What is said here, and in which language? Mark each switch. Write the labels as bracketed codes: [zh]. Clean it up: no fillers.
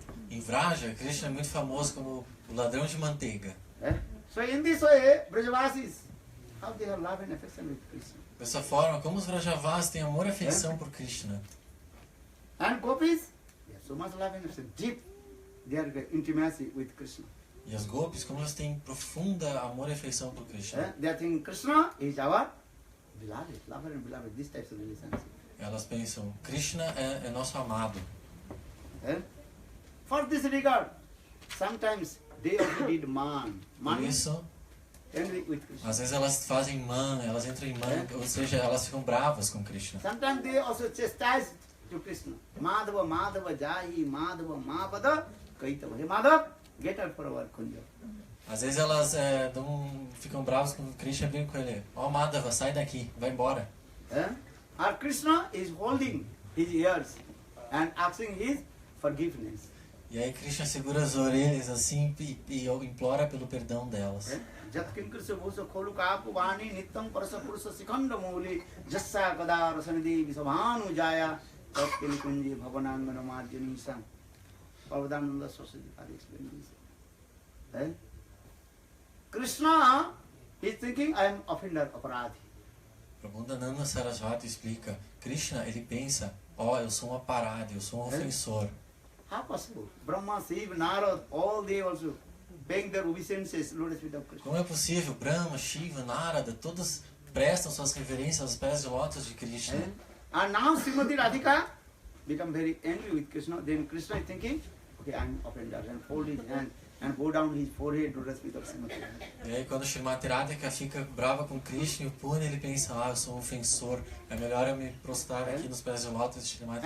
[pt] Em Vraja, Krishna é muito famoso como o ladrão de manteiga. [en] So in this way, Brajavasis, how they have love and affection with Krishna. [pt] Dessa forma, como os Vrajavas têm amor e afeição por Krishna. [en] And Gopis, they have so much love and affection, deep their intimacy with Krishna. [pt] E as Gopis, como elas têm profunda amor e afeição por Krishna. [en] They are thinking Krishna is our beloved, lover and beloved, this type of relationship. [pt] Elas pensam, Krishna é nosso amado. [en] For this regard, sometimes they also did man. [pt] Por isso, [en] Envy with Krishna. [pt] às vezes elas fazem man, elas entram em man, ou seja, elas ficam bravas com Krishna. [en] Sometimes they also chastise to Krishna. [sa] Madhava, Madhava, Jahi, Madhava, Mapada, Kaitava. [en] Hey Madhava, get out for our kunja. [pt] Às vezes elas ficam bravas com Krishna e brincam com ele. Madhava, sai daqui, vai embora. [en] Or Krishna is holding his ears and asking his forgiveness. [pt] E aí Krishna segura as orelhas assim e implora pelo perdão delas. [sa] Jat kinkrisya bhusa kholukapu vani nityam parasa purusa sikhanda muli jassa kada rasanidi visabhanu jaya tat kinkunji bhavanangana marjanisam. [en] Prabhupada Saraswati explained this. Eh? Krishna is thinking, I am offender, aparadhi. [pt] Prabhupada Saraswati explica, Krishna, ele pensa, eu sou um aparado, eu sou um ofensor. [en] How possible? Brahma, Shiva, Narad, all they also paying their obeisances, lotus feet of Krishna. [pt] Como é possível? Brahma, Shiva, Narada, todos prestam suas reverências aos pés de lótus de Krishna. [en] And now Srimati Radhika become very angry with Krishna. Then Krishna is thinking, okay, I am offender, and fold his hand and go down his forehead to the feet of Srimati Radhika. [pt] E aí quando Srimati Radhika fica brava com Krishna e o pune, ele pensa, eu sou um ofensor, é melhor eu me prostrar aqui nos pés de lótus de Srimati